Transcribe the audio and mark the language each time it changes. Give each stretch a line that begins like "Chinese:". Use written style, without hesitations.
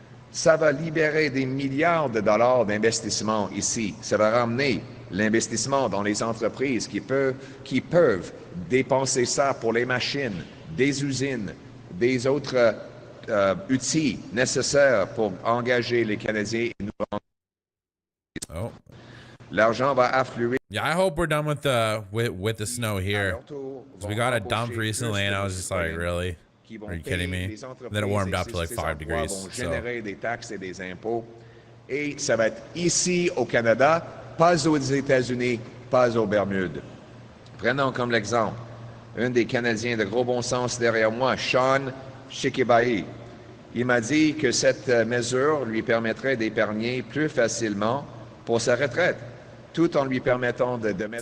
French: Ça va libérer des milliards de dollars d'investissement ici. Ça va ramener l'investissement dans les entreprises qui peuvent dépenser ça pour les machines, des usines, des autres outils nécessaires pour engager les Canadiens et nous Oh. L'argent va affluer.
English: Yeah, I hope we're done with the snow here. So we got a dump recently, and I was just like, really? Are you kidding me? And then it warmed up to like 5 degrees.
French: Vont générer des taxes et des impôts. Et ça va être ici au Canada, pas aux États-Unis, pas aux Bermudes. Prenons comme l'exemple un des Canadiens de gros bon sens derrière moi, Sean Shikibai. Il m'a dit que cette mesure lui permettrait d'épargner plus facilement pour sa retraite, tout en lui permettant de mettre